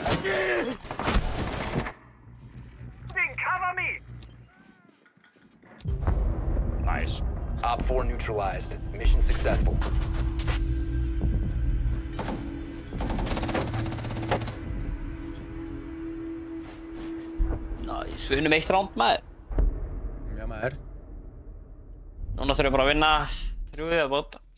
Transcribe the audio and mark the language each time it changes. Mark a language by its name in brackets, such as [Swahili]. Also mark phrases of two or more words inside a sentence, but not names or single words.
[English] Cover me! Nice. Op 4 neutralized. Mission successful. Nice. [Icelandic] Við unnum 1 round maður. Já maður. Núna þurfum við bara að vinna 3 viðbót.